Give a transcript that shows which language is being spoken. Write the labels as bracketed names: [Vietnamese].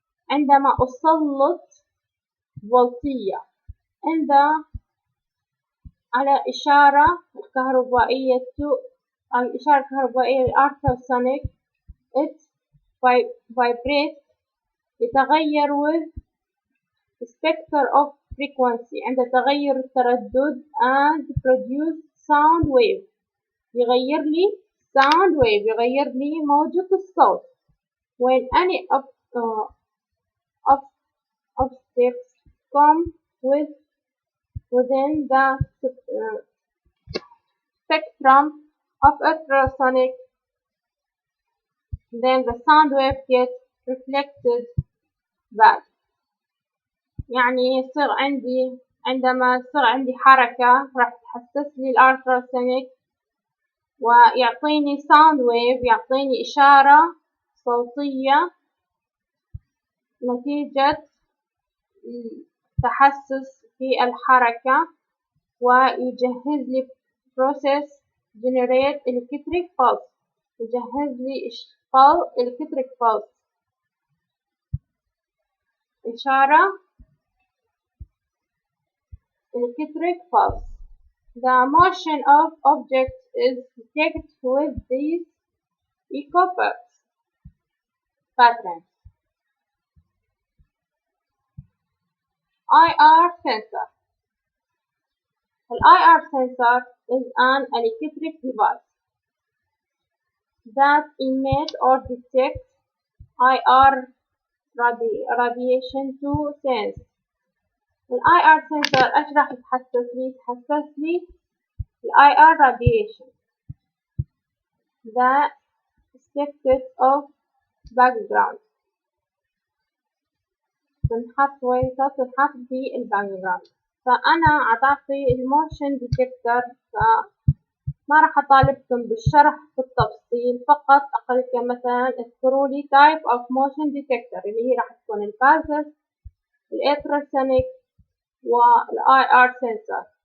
[Arabic] عندما أسلط فولتية على إشارة كهربائية الإشارة الكهربائية ultrasonic [English] it vibrates، [Arabic] يتغير [English] with spectral of frequency [Arabic] عند تغير التردد [English] and produce sound wave، [Arabic] يغير لي sound wave، يغير لي موجة الصوت. [English] when any objects come within the spectrum of ultrasonic, then the sound wave gets reflected back. [Arabic] يعني يصير عندي عندما يصير عندي حركة راح تحسس لي الالتراسونيك ويعطيني sound wave، يعطيني إشارة صوتية نتيجة تحسس في الحركة، ويجهز لي [English] process generate electric pulse، [Arabic] يجهز لي electric pulse إشارة electric pulse. [English] The motion of objects is detected with these echo patterns. IR sensor. The IR sensor is an electric device that emits or detects IR radiation to sense. IR sensor [Arabic] ايش راح تحسس لي؟ تحسس لي [English] IR radiation the effect of background [Arabic] تنحط في الباك فأنا أعطي الموشن ديتكتر فما راح أطالبكم بالشرح بالتفصيل فقط أقولكم مثلا اذكروا لي [English] type of motion detector [Arabic] اللي هي راح تكون البازل الالتراسونيك والIR sensor.